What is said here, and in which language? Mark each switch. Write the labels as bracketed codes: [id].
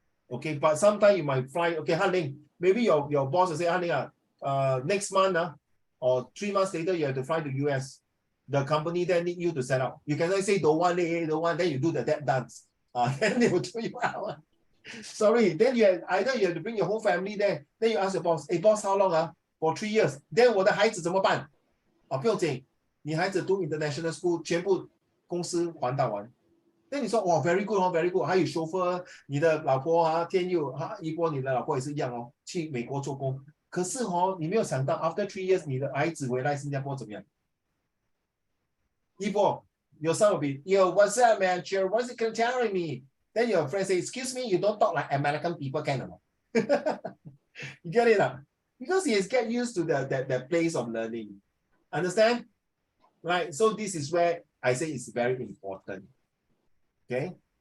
[en] Okay, but sometimes you might fly. Okay, Han Ling, maybe your boss will say, Han Ling, next month or 3 months later, you have to fly to US. The company then need you to set up. You can say, don't want, then you do the debt dance. Then they will throw you out. Sorry, then either you have to bring your whole family there. Then you ask your boss, hey boss, how long? For 3 years. [zh] Then 我的孩子怎么办？不用紧，你孩子读 [en] international school， [zh] 全部公司还到完。那你说哇 ， [en] very good [zh] 哦 ， [en] very good， [zh] 还有 chauffeur， 你的老婆天佑一波，你的老婆也是一样哦，去美国做工。可是你没有想到 ， [en] after 3 years， [zh] 你的孩子回来新加坡怎么样？ [en] 一波 ，your son will be, yo, what's up, man? Cheer, what's it telling me? Then your friend say, excuse me, you don't talk like American people can or not? You get it? Because he has get used to that place of learning. Understand? Right? So this is where I say it's very important. Okay?